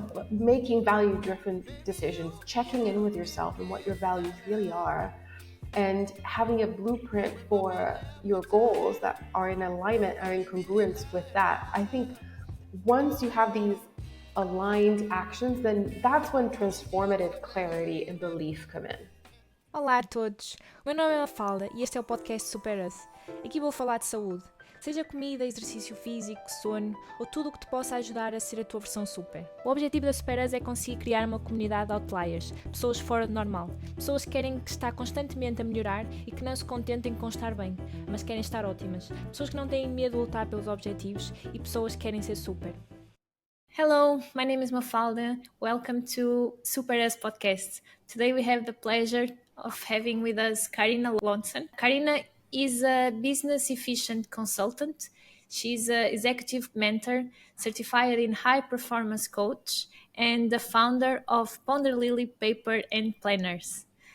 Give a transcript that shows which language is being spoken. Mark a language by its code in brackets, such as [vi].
[en] Making value-driven decisions, checking in with yourself and what your values really are, and having a blueprint for your goals that are in alignment, are in congruence with that. I think once you have these aligned actions, then that's when transformative clarity and belief come in. [pt] Olá a todos, o meu nome é Mafalda e este é o podcast SuperUS. Aqui vou falar de saúde, seja comida, exercício físico, sono ou tudo o que te possa ajudar a ser a tua versão super. O objetivo da SuperUS é conseguir criar uma comunidade de outliers, pessoas fora do normal, pessoas que querem estar constantemente a melhorar e que não se contentem com estar bem, mas querem estar ótimas, pessoas que não têm medo de lutar pelos objetivos e pessoas que querem ser super. [en] Hello, my name is Mafalda. Welcome to SuperUS podcast. Today we have the pleasure of having with us Carina Lawson. Carina is a business efficient consultant. She's an executive mentor, certified in high performance coach, and the founder of Ponderlily Paper Planners.